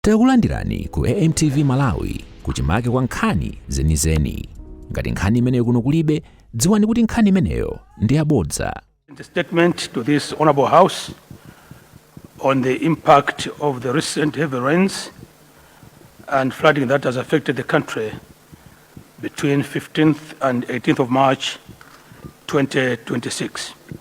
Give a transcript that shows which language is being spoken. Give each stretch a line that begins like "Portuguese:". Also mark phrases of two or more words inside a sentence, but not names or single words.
Nyanja: Takulandirani ku AMTV Malawi kuchimake kwa nkhani zenizeni. Ngati nkhani imeneyo kuno kulibe, dziwani kuti nkhani imeneyo ndi yabodza.
English: The statement to this Honorable House on the impact of the recent heavy rains and flooding that has affected the country between 15th and 18th of March 2026.